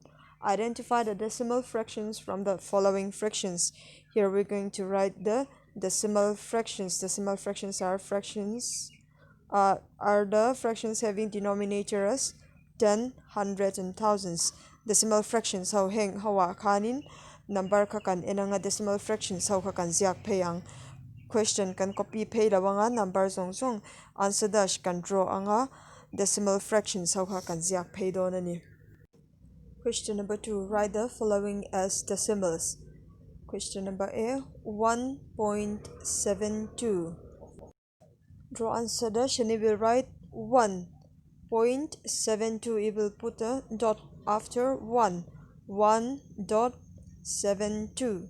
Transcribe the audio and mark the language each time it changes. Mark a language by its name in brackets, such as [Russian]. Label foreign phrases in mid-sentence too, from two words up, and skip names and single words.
[English] Identify the decimal fractions from the following fractions. Here we're going to write the decimal fractions. Decimal fractions are the fractions having denominator as 10, 100, and thousands. Decimal fractions [Mizo] how heng hawa khanin number kha kan enanga [English] decimal fractions [Mizo] how kha kan ziak pheyang. Question kan copy pay lawanga number zong [English] answer dash [Mizo] kan draw anga [English] decimal fractions [Mizo] how kha kan ziak phei donani. [English] Question number 2. Write the following as decimals. Question number A, 1.72. Draw answer dash and it will write 1.72. It will put a dot after 1.72.